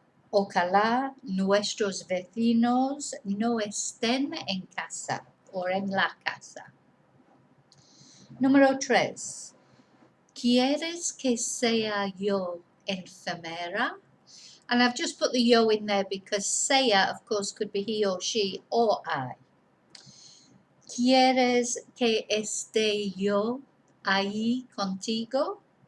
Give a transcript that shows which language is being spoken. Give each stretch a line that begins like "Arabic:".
Spanish: Ojalá nuestros vecinos no estén en casa o en la casa. Número 3. ¿Quieres que sea yo enfermera?
English: And I've just put the yo in there because sea, of course, could be he or she or I.
Spanish: ¿Quieres que esté yo ahí contigo?